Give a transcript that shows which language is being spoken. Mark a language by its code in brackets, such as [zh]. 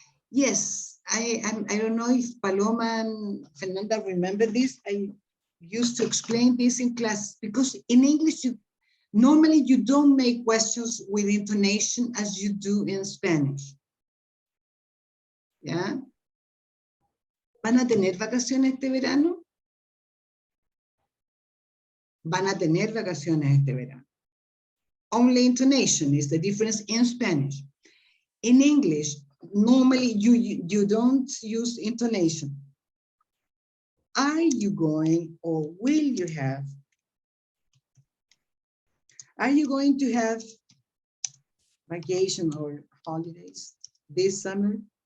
[en] Yes, I don't know if Paloma and Fernanda remember this. I used to explain this in class because in English, normally you don't make questions with intonation as you do in Spanish. [es] ¿Ya? ¿Van a tener vacaciones este verano? Van a tener vacaciones este verano. [en] Only intonation is the difference in Spanish. In English, normally you don't use intonation. Are you going or will you have? Are you going to have vacation or holidays this summer?